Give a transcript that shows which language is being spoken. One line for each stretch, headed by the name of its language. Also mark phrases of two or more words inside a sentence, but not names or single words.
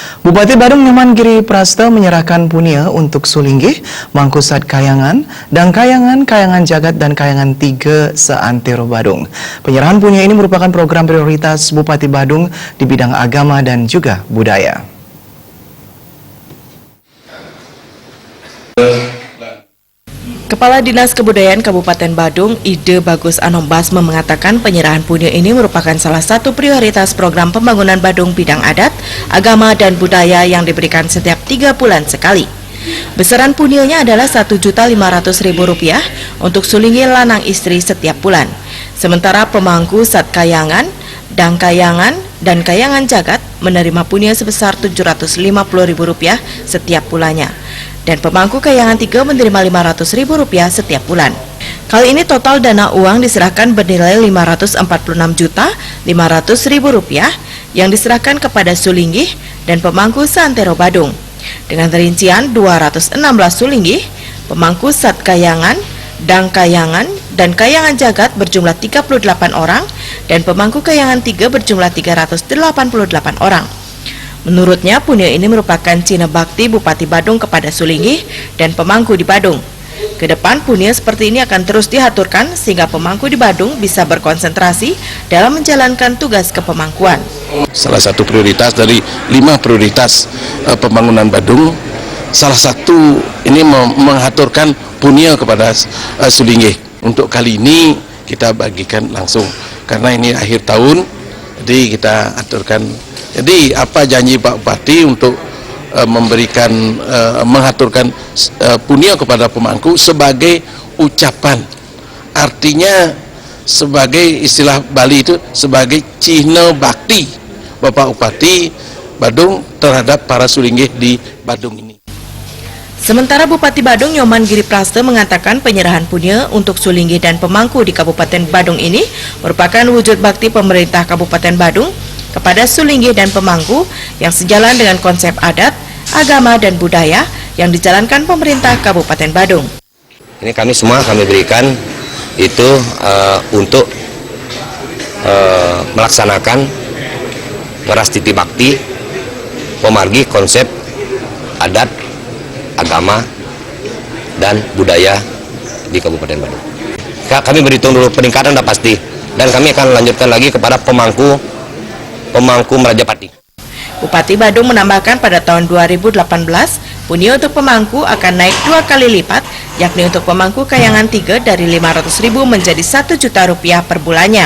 Indonesian: Bupati Badung Nyoman Giri Prasta menyerahkan punia untuk Sulinggih, Mangkusat Kayangan, dan Kayangan Jagat dan Kayangan 3 seantero Badung. Penyerahan punia ini merupakan program prioritas Bupati Badung di bidang agama dan juga budaya. Kepala Dinas Kebudayaan Kabupaten Badung, Ide Bagus Anombasme mengatakan penyerahan punia ini merupakan salah satu prioritas program pembangunan Badung bidang adat, agama, dan budaya yang diberikan setiap 3 bulan sekali. Besaran punianya adalah Rp1.500.000 untuk Sulinggih
Balinese: lanang istri
Indonesian: setiap bulan. Sementara pemangku Sat Kayangan, dan Kayangan Jagat menerima punia sebesar Rp750.000 setiap bulannya. Dan pemangku Kayangan 3 menerima Rp500.000 setiap bulan. Kali ini total dana uang diserahkan bernilai Rp546.500.000 yang diserahkan kepada Sulinggih dan pemangku seantero Badung. Dengan rincian 216 Sulinggih, pemangku Sat Kayangan, dan Kayangan Jagat berjumlah 38 orang dan pemangku Kayangan 3 berjumlah 388 orang. Menurutnya, punia ini merupakan cina bakti Bupati Badung kepada Sulinggih dan pemangku di Badung. Kedepan, punia seperti ini akan terus diaturkan sehingga pemangku di Badung bisa berkonsentrasi dalam menjalankan tugas kepemangkuan. Salah satu prioritas dari 5 prioritas pembangunan Badung, salah satu ini mengaturkan punia kepada Sulinggih. Untuk kali ini kita bagikan langsung karena ini akhir tahun, jadi kita aturkan. Jadi apa janji Pak Bupati untuk mengaturkan punia kepada pemangku sebagai ucapan, artinya sebagai istilah Bali itu sebagai cina bakti Bapak Bupati Badung terhadap para Sulinggih di Badung ini. Sementara Bupati Badung Nyoman Giri Prasta mengatakan penyerahan punia untuk Sulinggih dan pemangku di Kabupaten Badung ini merupakan wujud bakti pemerintah Kabupaten Badung kepada Sulinggih dan pemangku yang sejalan dengan konsep adat, agama, dan budaya yang dijalankan pemerintah Kabupaten Badung. Ini kami berikan itu untuk melaksanakan
Balinese: merastiti bakti pemargi
Indonesian: konsep adat, agama, dan budaya di Kabupaten Badung. Kami berhitung dulu peningkatan sudah pasti, dan kami akan lanjutkan lagi kepada pemangku Merajapati. Bupati Badung menambahkan pada tahun 2018, punia untuk pemangku akan naik 2 kali lipat, yakni untuk pemangku Kayangan 3 dari Rp500.000 menjadi Rp1.000.000 per bulannya.